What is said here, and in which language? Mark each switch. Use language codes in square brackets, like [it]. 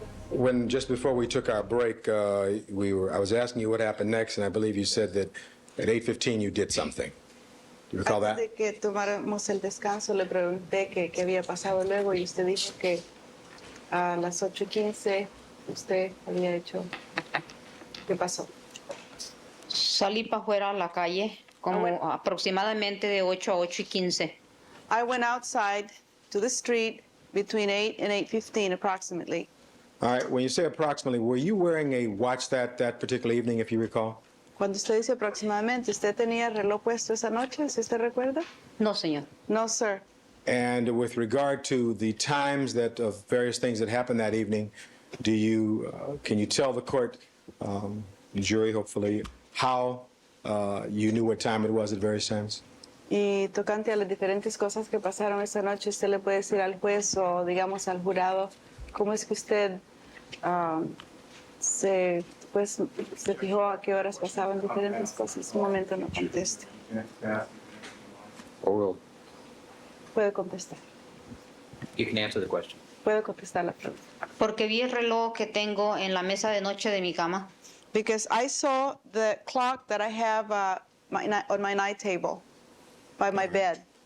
[en] When, just before we took our break, I was asking you what happened next, and I believe you said that at 8:15 you did something. Do you recall [es] Antes de que tomáramos el descanso, le pregunté qué había pasado luego y usted dijo que a las 8:15 usted había hecho. ¿Qué pasó? Salí para afuera a la calle como aproximadamente de 8 a 8:15. [en] I went outside to the street between 8 and 8:15 approximately. All right, when you say approximately, were you wearing a watch that particular evening, if you recall? [es] Cuando usted dice aproximadamente, ¿usted tenía reloj puesto esa noche, si usted recuerda? No, señor. [en] No, sir. And with regard to the times that of various things that happened that evening, can you tell the court jury, hopefully, how you knew what time it was at various times? [es] Y tocante a las diferentes cosas que pasaron esa noche, usted le puede decir al juez o, digamos, al jurado, ¿cómo es que usted se fijó a qué horas pasaban diferentes cosas? Un momento, no conteste. Puede contestar. [en] You can answer the question. [es] Puede contestar la pregunta. Porque vi el reloj que tengo en la mesa de noche de mi cama. [en] Because I saw the clock that I have on my night table by my bed.